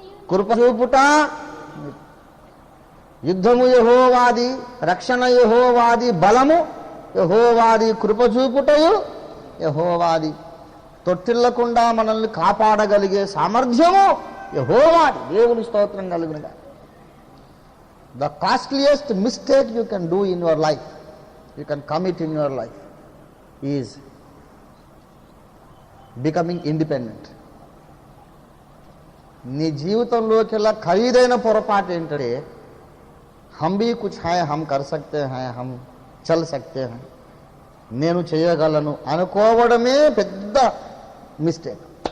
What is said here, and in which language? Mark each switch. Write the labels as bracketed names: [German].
[Telugu] కృప చూపుట, యుద్ధము యెహోవాది, రక్షణ యెహోవాది, బలము యెహోవాది, కృప చూపుటయు యెహోవాది. తొట్టిల్లకుండా మనల్ని కాపాడగలిగే సామర్థ్యము యెహోవాది. దేవుని స్తోత్రం కలుగునుగా. [English] The costliest mistake you can do in your life, you can commit in your life, is becoming independent. [Telugu] నీ జీవితంలోకెల్లా ఖరీదైన పొరపాటు ఏంటంటే [Hindi] हम भी कुछ है, हम कर सकते हैं, [Telugu] हम चल सकते हैं, నేను చేయగలను అనుకోవడమే పెద్ద మిస్టేక్.